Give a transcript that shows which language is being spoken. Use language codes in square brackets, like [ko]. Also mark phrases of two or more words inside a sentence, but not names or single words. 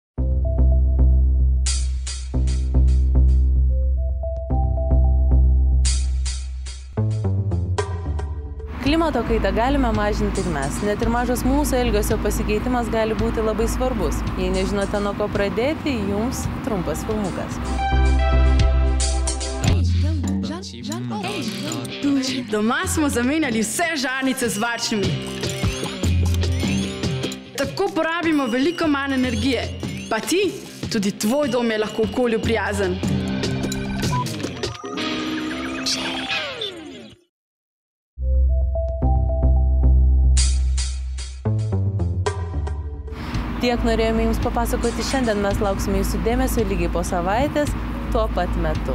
[lt] Klimato kaitą galime mažinti ir mes. Net ir mažas mūsų elgesio pasikeitimas gali būti labai svarbus. Jei nežinote, nuo ko pradėti, jums trumpas filmukas. [sl] Doma smo zamenjali vse žarnice z varčnimi. Tako porabimo veliko manj energije. Pa ti, tudi tvoj dom je lahko okolju prijazen. [lt] Tiek norėjome jums papasakoti šiandien, mes lauksime jūsų dėmesio lygiai po savaitės, tuo pat metu.